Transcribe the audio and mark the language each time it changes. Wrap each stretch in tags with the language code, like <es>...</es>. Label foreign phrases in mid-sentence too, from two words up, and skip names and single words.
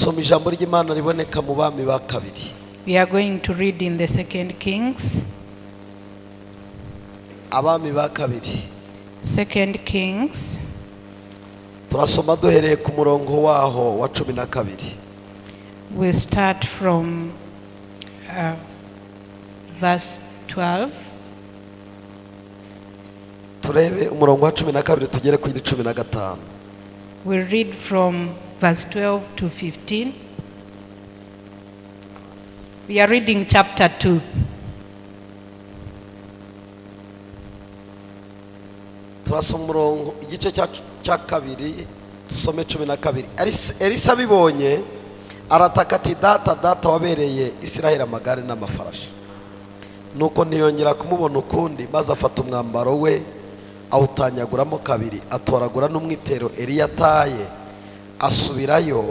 <rw>ijambo ry'Imana riboneka mu bami ba kabiri.</rw> <en>We are going to read in the 2 Kings.</en> <rw>Abami ba kabiri.</rw> <en>2 Kings.</en> <rw>Turasoma duhereye ku murongo waho wa 12.</rw> <en>We'll start from verse 12.</en> <rw>Turebe umurongo wa 12 tugere ku 15.</rw> <en>We'll read from verse 12 to 15. We are reading chapter 2.</en> <rw>Turasoma umurongo igice cya kabiri tusome 12. Elisa bibonye arataka ati data wabereye Isiraheli amagare n'amafarashi. Nuko ntiyongera kumubona ukundi, maze afata umwambaro we awutanyaguramo kabiri, atoragura n'umwitero Eliya ataye, asubirayo.</rw>